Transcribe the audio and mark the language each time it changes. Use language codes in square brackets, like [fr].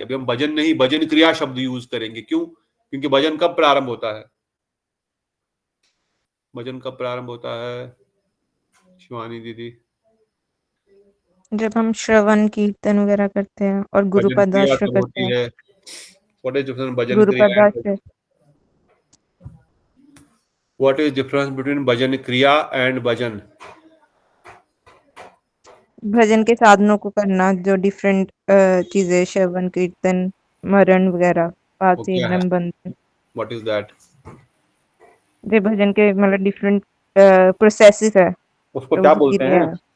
[hi] अभी हम भजन नहीं, भजन क्रिया शब्द यूज करेंगे. क्यों? क्योंकि भजन कब प्रारंभ होता है? भजन कब प्रारंभ होता है शिवानी दीदी? जब हम श्रवण कीर्तन वगैरह करते हैं और गुरु पदाश्रय करते हैं. [en] What is difference bhajan [hi] गुरु क्रिया? पदाश्रय. [en] What is difference between bhajan kriya and bhajan? [hi] भजन के साधनों को करना, जो डिफरेंट चीजें, श्रवण कीर्तन मरण वगैरह, पासी बंधन. [en] What is that? [hi] ये भजन के मतलब डिफरेंट प्रोसेसेस है. उसको क्या बोलते हैं?